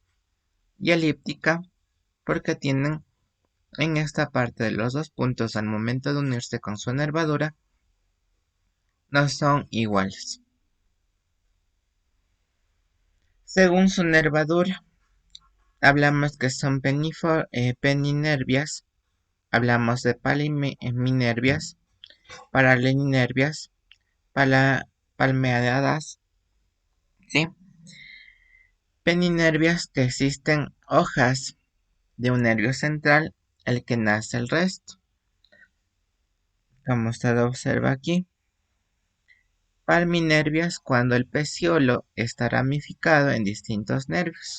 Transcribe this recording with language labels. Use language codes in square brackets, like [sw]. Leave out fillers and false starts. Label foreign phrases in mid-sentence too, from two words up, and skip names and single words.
[es] Y elíptica porque tienen en esta parte de los dos puntos al momento de unirse con su nervadura no son iguales. Según su nervadura, hablamos que son peninervias, hablamos de palminervias, paralelinervias, palmeadas, ¿sí? Peninervias que existen hojas de un nervio central, el que nace el resto, como usted observa aquí. Palminervias cuando el peciolo está ramificado en distintos nervios.